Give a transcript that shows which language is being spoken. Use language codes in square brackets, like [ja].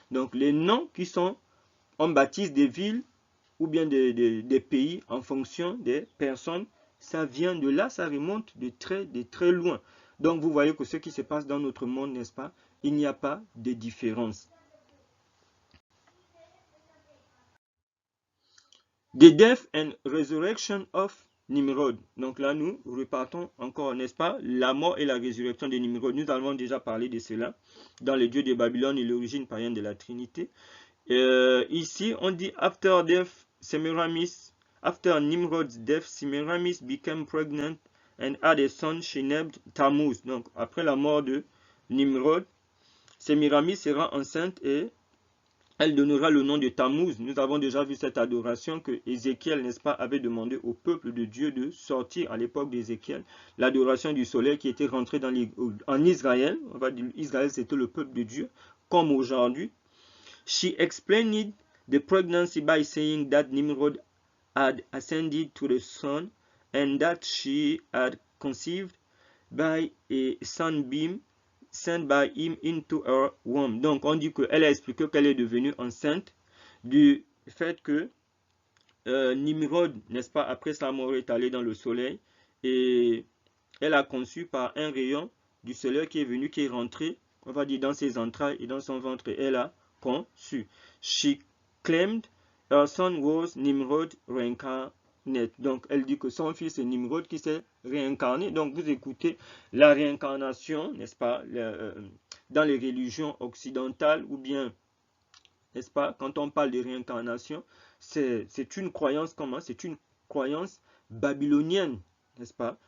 [fr] Donc les noms qui sont, on baptise des villes ou bien des pays en fonction des personnes, ça vient de là, ça remonte de très loin. Donc vous voyez que ce qui se passe dans notre monde, n'est-ce pas, il n'y a pas de différence. [en] The death and resurrection of Nimrod. [fr] Donc là, nous repartons encore, n'est-ce pas, la mort et la résurrection de Nimrod. Nous avons déjà parlé de cela dans les dieux de Babylone et l'origine païenne de la Trinité. Ici, on dit [en] after death, Semiramis After Nimrod's death, Semiramis became pregnant and had a son she named Tammuz. [fr] Donc, après la mort de Nimrod, Semiramis sera enceinte et elle donnera le nom de Tammuz. Nous avons déjà vu cette adoration que Ézéchiel, n'est-ce pas, avait demandé au peuple de Dieu de sortir à l'époque d'Ézéchiel. L'adoration du soleil qui était rentrée en Israël. On va dire Israël, c'était le peuple de Dieu, comme aujourd'hui. [en] She explained the pregnancy by saying that Nimrod had ascended to the sun and that she had conceived by a sunbeam sent by him into her womb. [fr] Donc on dit qu'elle a expliqué qu'elle est devenue enceinte du fait que Nimrod, n'est-ce pas, après sa mort est allé dans le soleil et elle a conçu par un rayon du soleil qui est venu, qui est rentré, on va dire, dans ses entrailles et dans son ventre, et elle a conçu. [en] She claimed her son was Nimrod reincarnate. [fr] Donc, elle dit que son fils est Nimrod qui s'est réincarné. Donc, vous écoutez la réincarnation, n'est-ce pas, dans les religions occidentales, ou bien, n'est-ce pas, quand on parle de réincarnation, c'est une croyance comment? C'est une croyance babylonienne, n'est-ce pas?